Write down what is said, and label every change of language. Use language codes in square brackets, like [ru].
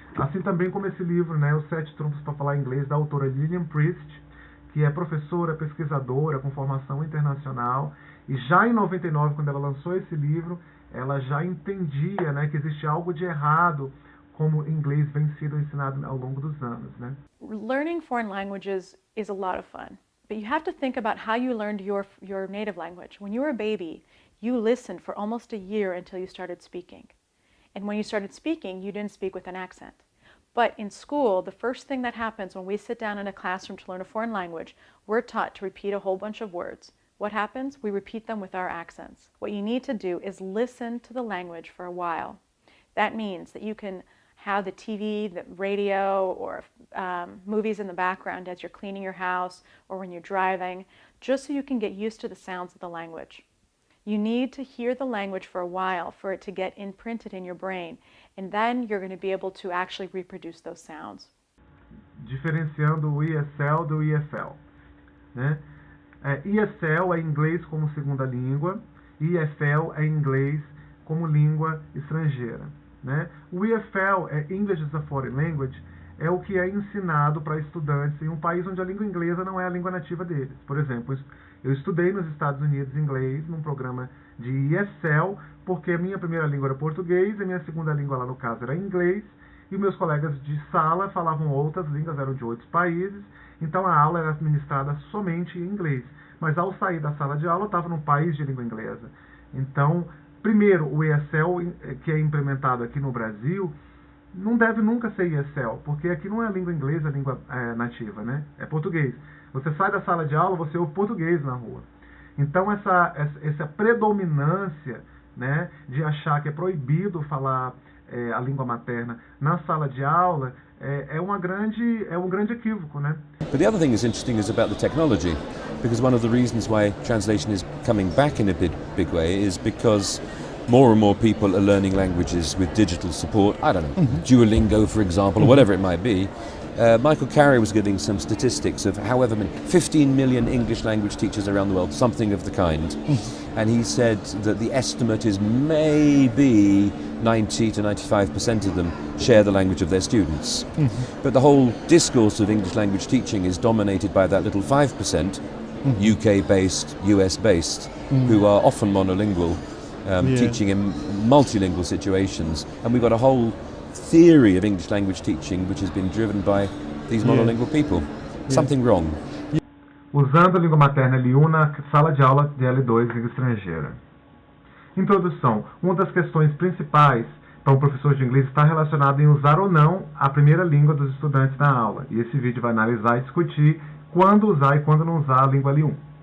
[pt] Assim também como esse livro, né, Os 7 Trunfos para Falar Inglês, da autora Lillian Priest, que é professora, pesquisadora com formação internacional, e já em 99, quando ela lançou esse livro, ela já entendia, né, que existe algo de errado como o inglês vem sido ensinado ao longo dos anos, né? [en] Learning foreign languages is a lot of fun, but you have to think about how you learned your native language. When you were a baby, you listened for almost a year until you started speaking. And when you started speaking, you didn't speak with an accent. But in school, the first thing that happens when we sit down in a classroom to learn a foreign language, we're taught to repeat a whole bunch of words. What happens? We repeat them with our accents. What you need to do is listen to the language for a while. That means that you can have the TV, the radio, or movies in the background as you're cleaning your house or when you're driving, just so you can get used to the sounds of the language. You need to hear the language for a while for it to get imprinted in your brain, and then you're going to be able to actually reproduce those sounds. [pt] Diferenciando o ESL do EFL, né? ESL é inglês como segunda língua, EFL é inglês como língua estrangeira, né? O EFL é [en] English as a Foreign Language, [pt] é o que é ensinado para estudantes em um país onde a língua inglesa não é a língua nativa deles. Por exemplo, eu estudei nos Estados Unidos inglês num programa de ESL, porque a minha primeira língua era português, a minha segunda língua lá no caso era inglês, e meus colegas de sala falavam outras línguas, eram de outros países, então a aula era administrada somente em inglês. Mas ao sair da sala de aula, eu estava num país de língua inglesa. Então, primeiro, o ESL, que é implementado aqui no Brasil, não deve nunca ser ESL, porque aqui não é a língua inglesa, a língua nativa, né? É português. Você sai da sala de aula, você ouve português na rua. Então essa predominância, né, de achar que é proibido falar a língua materna na sala de aula é um grande equívoco, né? [en] But the other thing that's interesting is about the technology, because one of the reasons why translation is coming back in a big way is because more and more people are learning languages with digital support. I don't know, Duolingo, for example, or whatever it might be. Michael Carey was giving some statistics of however many, 15 million English language teachers around the world, something of the kind. And he said that the estimate is maybe 90 to 95% of them share the language of their students. But the whole discourse of English language teaching is dominated by that little 5%, UK-based, US-based, who are often monolingual, teaching in multilingual situations. And we've got a whole theory of English language teaching which has been driven by these monolingual people. Something wrong. [pt] Usando a língua materna L1 na sala de aula de L2 língua estrangeira. Introdução. Uma das questões principais para um professor de inglês está relacionada em usar ou não a primeira língua dos estudantes na aula. E esse vídeo vai analisar e discutir quando usar e quando não usar a língua L1.